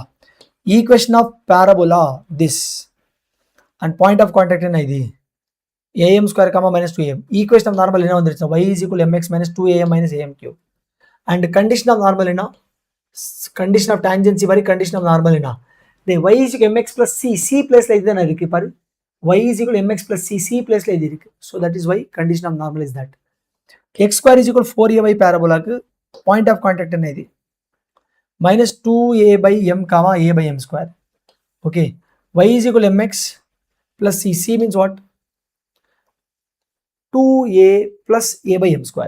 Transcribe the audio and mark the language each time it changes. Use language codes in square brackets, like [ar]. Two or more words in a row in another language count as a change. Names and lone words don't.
[en] Equation of parabola this and point of contact in idi am square comma minus 2am. Equation of normal [ta] என்ன வந்திருச்சு, [en] y is equal to mx minus 2am minus am cube. And condition of normal enna, condition of tangency vari condition of normal enna, the y is equal to mx plus c place [ta] ல இதனா இருக்கு பாரு, [en] y is equal to mx plus c place [ta] ல இது இருக்கு. [en] So that is why condition of normal is that. X square is equal to 4a by parabola ku point of contact [ta] என்ன இது [en] minus 2a by m comma a by m square. Okay, y is equal to mx plus c means what, 2a plus a by m square.